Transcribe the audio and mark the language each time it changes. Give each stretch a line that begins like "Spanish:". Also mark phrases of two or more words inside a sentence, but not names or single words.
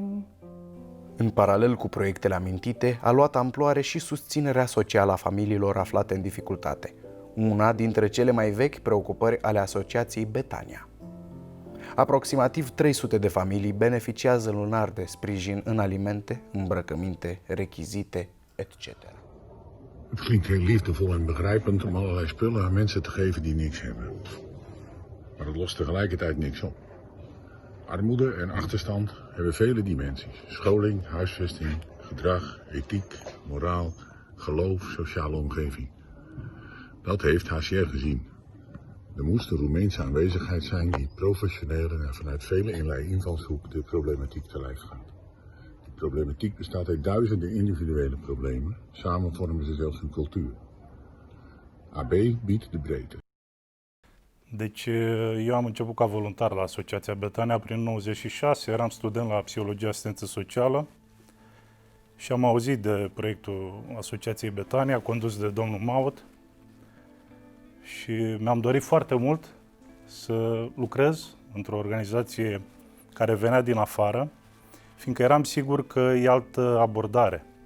Romanian: În paralel cu proiectele amintite, a luat amploare și susținerea socială a familiilor aflate în dificultate, una dintre cele mai vechi preocupări ale Asociației Betania. Aproximativ 300 de familii beneficiază lunar de sprijin în alimente, îmbrăcăminte, rechizite, etc.
Dutch: Het klinkt heel liefdevol en begrijpend om allerlei spullen aan mensen te geven die niks hebben. Maar het lost tegelijkertijd niks op. Armoede en achterstand hebben vele dimensies. Scholing, huisvesting, gedrag, ethiek, moraal, geloof, sociale omgeving. Dat heeft HCR gezien. Er moest een Roemeense aanwezigheid zijn die professioneel en vanuit vele invalshoek de problematiek te lijf gaat. Die problematiek bestaat uit duizenden individuele problemen. Samen vormen ze zelfs een cultuur. AB biedt de breedte.
Romanian: Deci eu am început ca voluntar la Asociația Betania prin 96, eram student la Psihologie Asistență Socială și am auzit de proiectul Asociației Betania, condus de domnul Maut, și mi-am dorit foarte mult să lucrez într-o organizație care venea din afară, fiindcă eram sigur că e altă abordare.